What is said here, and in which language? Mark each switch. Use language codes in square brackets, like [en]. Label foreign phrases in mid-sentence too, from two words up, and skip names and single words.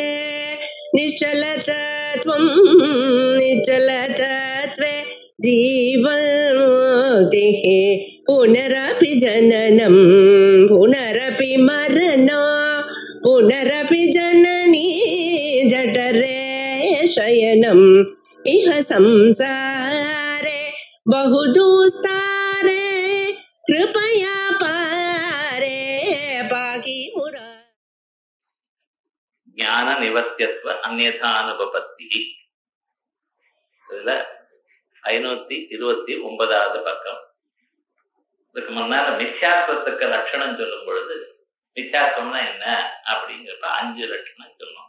[sa] निश्चलतत्वं निश्चलतत्वे जीवन्मुक्तिः पुनरपि जननं पुनरपि मरणं पुनरपि जननी जठरे शयनम् इह संसारे बहुदुस्तारे कृपया पारे पाहि मुरा. ज्ञान निवर्त्यत्व अन्यथानुपपत्ति. [ta] இதுல 529வது பக்கம். இதுக்கு முன்னால மித்யாத்வத்துக்கு லட்சணம் சொல்லும் பொழுது மித்யாத்வம்னா என்ன அப்படிங்கிறப்ப 5 லட்சணம் சொல்லணும்.